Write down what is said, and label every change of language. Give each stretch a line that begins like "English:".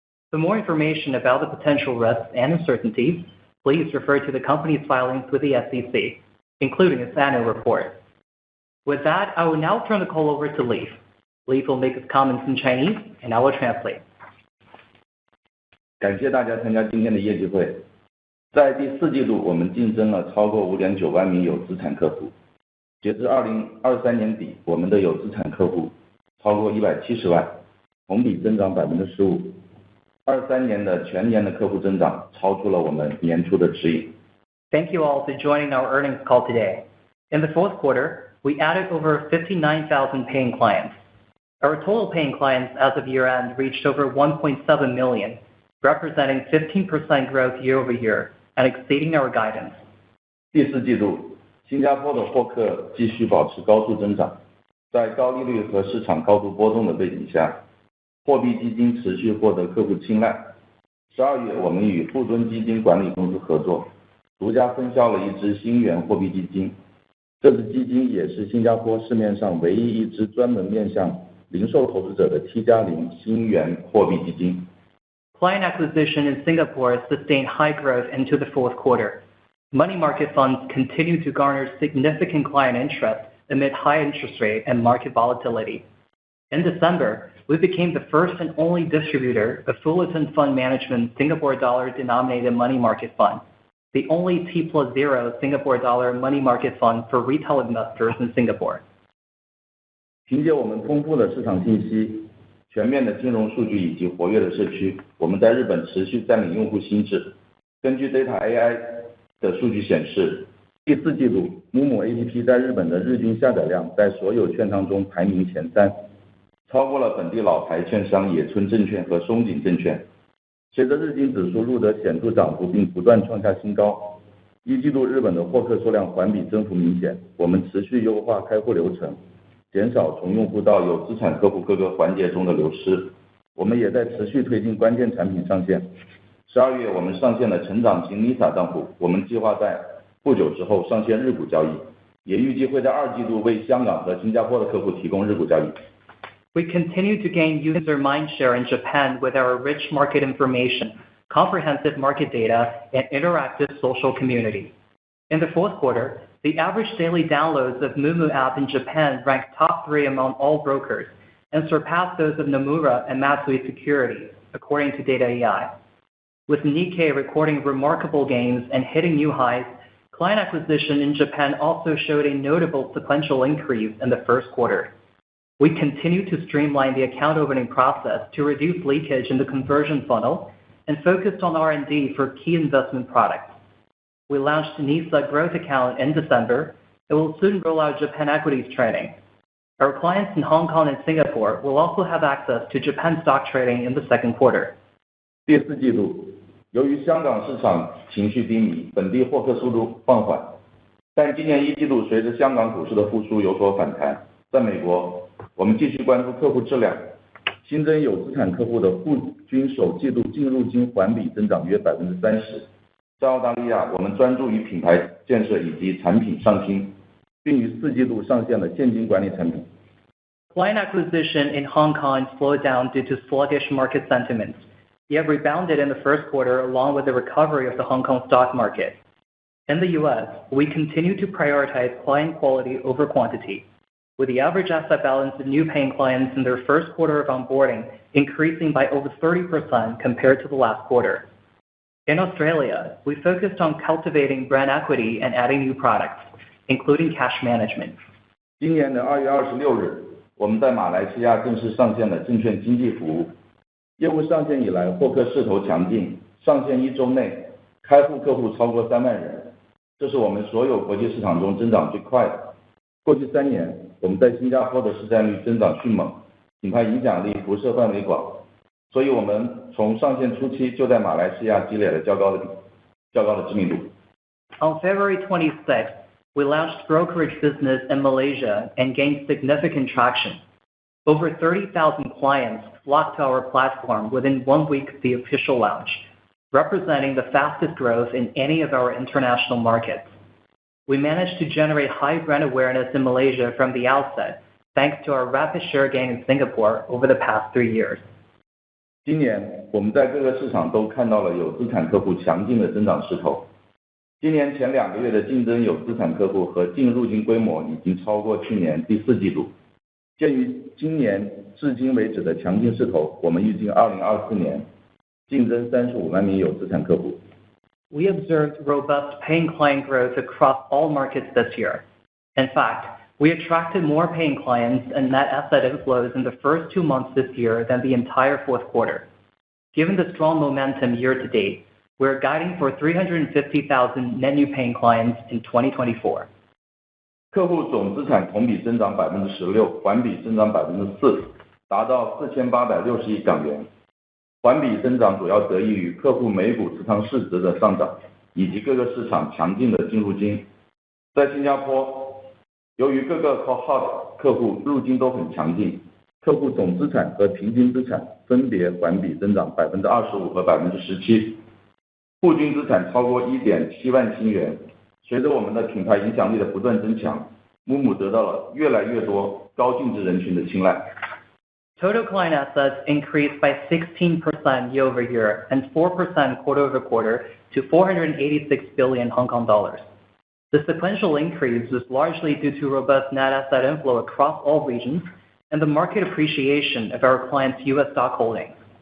English: For more information about the potential risks and uncertainties, please refer to the company's filings with the SEC, including its annual report. With that, I will now turn the call over to Leaf. Leaf will make his comments in Chinese, and I will translate.
Chinese: 感谢大家参加今天的业绩会。在第四季度，我们晋增了超过 5.9 万名有资产客户。截至2023年底，我们的有资产客户超过170万，同比增长 15%。 23年的全年的客户增长超出了我们年初的指引。
English: Thank you all for joining our earnings call today. In the fourth quarter, we added over 59,000 paying clients. Our total paying clients as of year-end reached over 1.7 million, representing 15% growth year-over-year and exceeding our guidance.
Chinese: 第四季度，新加坡的获客继续保持高速增长。在高利率和市场高度波动的背景下，货币基金持续获得客户青睐。 12月，我们与富敦基金管理公司合作，独家分销了一支新元货币基金。这支基金也是新加坡市面上唯一一支专门面向零售投资者的 T+0 新元货币基金。
English: Client acquisition in Singapore sustained high growth into the fourth quarter. Money market funds continue to garner significant client interest amid high interest rate and market volatility. In December, we became the first and only distributor of Fullerton Fund Management Singapore dollar-denominated money market fund, the only T+0 Singapore dollar money market fund for retail investors in Singapore.
Chinese: 凭借我们丰富的市场信息、全面的金融数据以及活跃的社区，我们在日本持续占领用户心智。根据 Data AI 的数据显示，第四季度 Moomoo APP 在日本的日均下载量在所有券商中排名前3，超过了本地老牌券商野村证券和松井证券。随着日经指数录得显著涨幅并不断创下新高，一季度日本的获客数量环比增幅明显。我们持续优化开户流程，减少从用户到有资产客户各个环节中的流失。我们也在持续推进关键产品上线。12月，我们上线了成长型 NISA 账户，我们计划在不久之后上线日股交易，也预计会在2季度为香港和新加坡的客户提供日股交易。
English: We continue to gain user mindshare in Japan with our rich market information, comprehensive market data, and interactive social community. In the fourth quarter, the average daily downloads of Moomoo app in Japan ranked top 3 among all brokers and surpassed those of Nomura and Matsui Securities, according to Data AI. With Nikkei recording remarkable gains and hitting new highs, client acquisition in Japan also showed a notable sequential increase in the first quarter. We continue to streamline the account opening process to reduce leakage in the conversion funnel and focused on R&D for key investment products. We launched NISA Growth Account in December and will soon roll out Japan Equities Trading. Our clients in Hong Kong and Singapore will also have access to Japan stock trading in the second quarter.
Chinese: 第四季度，由于香港市场情绪低迷，本地获客速度放缓，但今年一季度随着香港股市的复苏有所反弹。在美国，我们继续关注客户质量，新增有资产客户的户均首季度净入金环比增长约 30%。在澳大利亚，我们专注于品牌建设以及产品上新，并于4季度上线了现金管理产品。
English: Client acquisition in Hong Kong slowed down due to sluggish market sentiments, yet rebounded in the first quarter along with the recovery of the Hong Kong stock market. In the US, we continue to prioritize client quality over quantity, with the average asset balance of new paying clients in their first quarter of onboarding increasing by over 30% compared to the last quarter. In Australia, we focused on cultivating brand equity and adding new products, including cash management.
Chinese: 今年的2月26日，我们在马来西亚正式上线了证券经纪服务。业务上线以来，获客势头强劲，上线1周内，开户客户超过3万人，这是我们所有国际市场中增长最快的。过去3年，我们在新加坡的市占率增长迅猛，品牌影响力辐射范围广，所以我们从上线初期就在马来西亚积累了较高的知名度。
English: On February 26th, we launched brokerage business in Malaysia and gained significant traction. Over 30,000 clients flocked to our platform within 1 week of the official launch, representing the fastest growth in any of our international markets. We managed to generate high brand awareness in Malaysia from the outset, thanks to our rapid share gain in Singapore over the past 3 years.
Chinese: 今年，我们在各个市场都看到了有资产客户强劲的增长势头。今年前2个月的净增有资产客户和净入金规模已经超过去年第4季度。鉴于今年至今为止的强劲势头，我们预计2024年净增35万名有资产客户。
English: We observed robust paying client growth across all markets this year. In fact, we attracted more paying clients and net asset inflows in the first 2 months this year than the entire fourth quarter. Given the strong momentum year to date, we're guiding for 350,000 net new paying clients in 2024.
Chinese: 客户总资产同比增长 16%， 环比增长 4%， 达到4860亿港元。环比增长主要得益于客户每股持仓市值的上涨，以及各个市场强劲的净入金。在新加坡，由于各个 cohort 客户入金都很强劲，客户总资产和平均资产分别环比增长 25% 和 17%， 户均资产超过 1.7 万新元。随着我们的品牌影响力的不断增强，Moomoo得到了越来越多高净值人群的青睐。
English: Total client assets increased by 16% year-over-year and 4% quarter-over-quarter to 486 billion Hong Kong dollars. The sequential increase was largely due to robust net asset inflow across all regions and the market appreciation of our clients' US stock holdings.